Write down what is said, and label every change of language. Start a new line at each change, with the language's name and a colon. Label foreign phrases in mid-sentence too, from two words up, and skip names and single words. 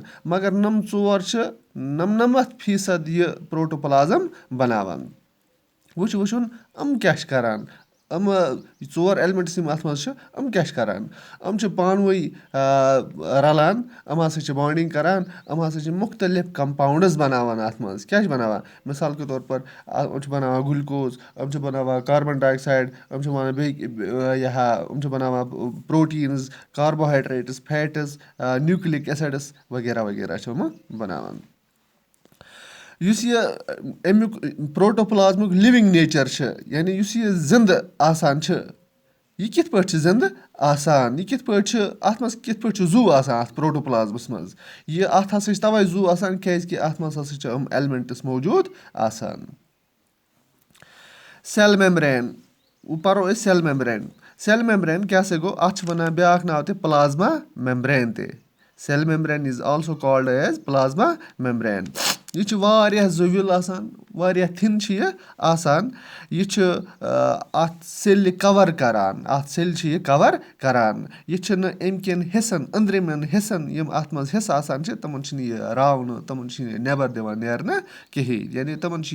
Kashmiri: مگر یِم 4 چھِ 99% یہِ پروٹوپٕلازم بَناوان. وٕچھُن یِم کیٛاہ چھِ کَران, یِم 4 اٮ۪لمٮ۪نٛٹٕس یِم اَتھ منٛز چھِ, یِم کیٛاہ چھِ کَران؟ یِم چھِ پانہٕ ؤنۍ رَلان, یِم ہَسا چھِ بانڈِنٛگ کَران, یِم ہَسا چھِ مُختلِف کَمپاوُنٛڈٕز بَناوان اَتھ منٛز. کیٛاہ چھِ بَناوان؟
Urdu: مِثال کے طور پر
Kashmiri: یِم چھِ بَناوان گُلکوز, یِم چھِ بَناوان
English: carbon dioxide,
Kashmiri: یِم چھِ بَناوان بیٚیہِ یِم چھِ بَناوان پرٛوٹیٖنٕز, کاربوہایڈرٛیٹٕس, فیٹٕز,
English: nucleic acids,
Kashmiri: وغیرہ وغیرہ چھِ یِمہٕ بَناوان. یُس یہِ اَمیُک پروٹوپٕلازمُک
English: living nature
Kashmiri: چھِ, یعنی یُس یہِ زِنٛدٕ آسان چھِ, یہِ کِتھ پٲٹھۍ چھِ زِنٛدٕ آسان, یہِ کِتھ پٲٹھۍ چھِ اَتھ منٛز کِتھ پٲٹھۍ چھُ زُو آسان اَتھ پروٹوپٕلازمَس منٛز. یہِ اَتھ ہَسا چھِ تَوَے زُو آسان کیٛازِکہِ اَتھ منٛز ہَسا چھِ یِم اٮ۪لمٮ۪نٛٹٕس موٗجوٗد آسان.
English: cell membrane,
Kashmiri: وۄنۍ پَرو أسۍ
English: cell membrane. cell membrane
Kashmiri: کیٛاہ سا گوٚو؟ اَتھ چھِ وَنان بیٛاکھ ناو تہِ
English: plasma membrane
Kashmiri: تہِ.
English: cell membrane is also called as plasma membrane.
Kashmiri: یہِ چھِ واریاہ زٔویُل آسان, واریاہ تھِن چھِ یہِ آسان. یہِ چھِ اَتھ سیٚلہِ کَوَر کَران, اَتھ سیٚلہِ چھِ یہِ کَوَر کَران. یہِ چھِنہٕ اَمہِ کٮ۪ن حِصَن, أنٛدرِمٮ۪ن حِصَن یِم اَتھ منٛز حِصہٕ آسان چھِ, تِمَن چھِنہٕ یہِ راونہٕ, تِمَن چھِنہٕ یہِ نٮ۪بَر دِوان نیرنہٕ کِہیٖنۍ.